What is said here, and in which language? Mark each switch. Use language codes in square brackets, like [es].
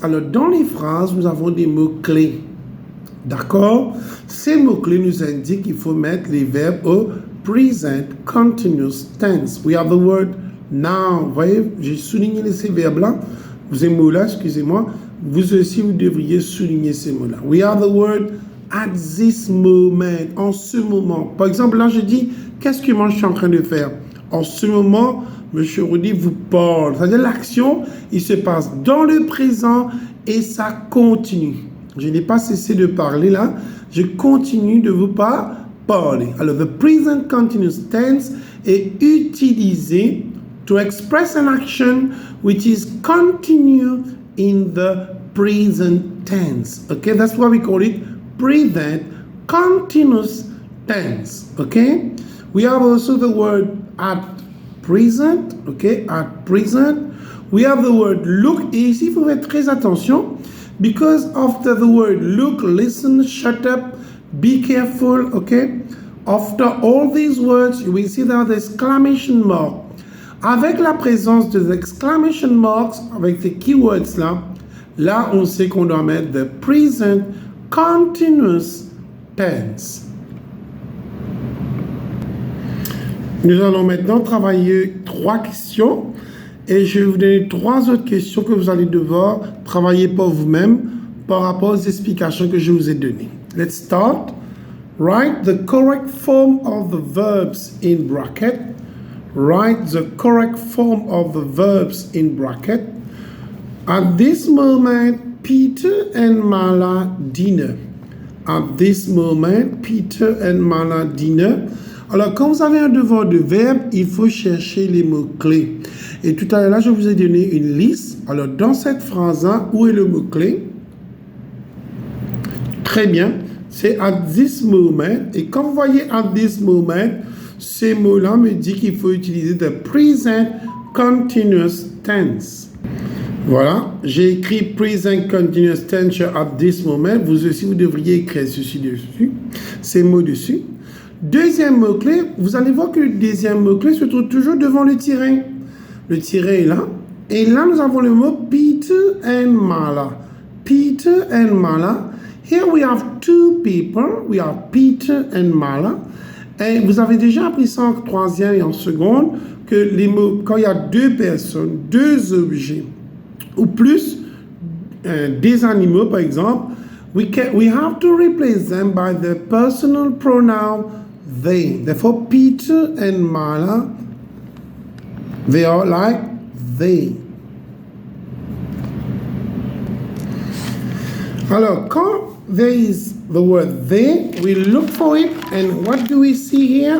[fr] Alors, dans les phrases, nous avons des mots-clés. D'accord? Ces mots-clés nous indiquent qu'il faut mettre les verbes au present continuous tense. [en] We have the word now. [fr] Vous voyez, j'ai souligné ces verbes-là. Ces mots-là, excusez-moi. Vous aussi, vous devriez souligner ces mots-là. [en] We have the word at this moment. [fr] En ce moment. Par exemple, là, je dis, qu'est-ce que moi je suis en train de faire? En ce moment, M. Rudy vous parle. C'est-à-dire l'action, il se passe dans le présent et ça continue. Je n'ai pas cessé de parler là. Je continue de vous parler. [en] Alors, the present continuous tense [fr] est utilisé [en] to express an action which is continue in the present tense. Okay, that's why we call it present continuous tense. Okay, we have also the word at present. Okay, at present. We have the word look. [fr] Et ici, il faut faire très attention [en] because after the word look, listen, shut up, be careful. Okay, after all these words, you will see that the exclamation mark. [fr] Avec la présence des exclamation marks, avec ces keywords là, on sait qu'on doit mettre the present continuous tense. Nous allons maintenant travailler 3 questions et je vais vous donner 3 autres questions que vous allez devoir travailler pour vous-même par rapport aux explications que je vous ai données. [en] Let's start. Write the correct form of the verbs in bracket. Write the correct form of the verbs in bracket. At this moment, Peter and Mala dinner. At this moment, Peter and Mala dinner. [fr] Alors, quand vous avez un devoir de verbe, il faut chercher les mots-clés. Et tout à l'heure, là, je vous ai donné une liste. Alors, dans cette phrase-là, où est le mot-clé? Très bien. C'est [en] at this moment. [fr] Et quand vous voyez at this moment, ces mots-là me disent qu'il faut utiliser the present continuous tense. Voilà, j'ai écrit present continuous tense at this moment. Vous aussi, vous devriez écrire ceci dessus, ces mots dessus. Deuxième mot-clé, vous allez voir que le deuxième mot-clé se trouve toujours devant le tiret. Le tiret est là. Et là, nous avons le mot Peter and Mala. Peter and Mala. [en] Here we have 2 people. We have Peter and Mala. [fr] Et vous avez déjà appris ça en troisième et en seconde, que les mots, quand il y a 2 personnes, 2 objets, ou plus des animaux, par exemple, [en] we have to replace them by the personal pronoun they. Therefore, Peter and Mala, they are like they. [fr] Alors, quand [en] there is the word they, we look for it, and what do we see here?